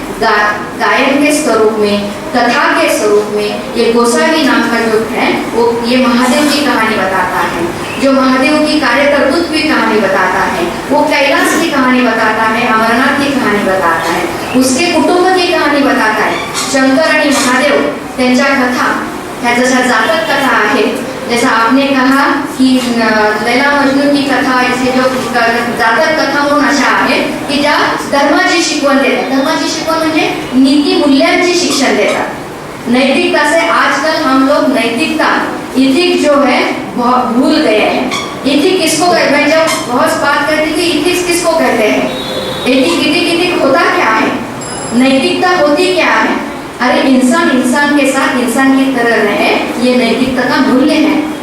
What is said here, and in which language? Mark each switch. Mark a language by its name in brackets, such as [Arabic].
[Hindi] गायन के स्वरूप में, कथा के स्वरूप में। ये गोसावी नाम का जो है वो ये महादेव की कहानी बताता है, जो महादेव की कार्य कर्तृत्व की कहानी बताता है, वो कैलाश की कहानी बताता है, अमरनाथ की कहानी बताता है, उसके कुटुंब की कहानी बताता है। [Marathi] शंकर आणि महादेव त्यांच्या कथा ह्या जशा जातक कथा आहेत, [Hindi] जैसा आपने कहा कि लैला मजनू की कथा, [Marathi] इसे जो जातक कथा म्हणून अशा आहेत की ज्या धर्माची शिकवण देतात। धर्माची शिकवण म्हणजे नीती मूल्यांची शिक्षण देतात, [Hindi] नैतिकता से। आजकल हम लोग नैतिकता, इथिक जो है भूल गए हैं। इथिक किसको कहते हैं? जब बहुत बात करती थी इथिक्स किसको कहते हैं? इथिक होता क्या है? नैतिकता होती क्या है? अरे इंसान के साथ इंसान की तरह रहे, ये नैतिकता का मूल्य है।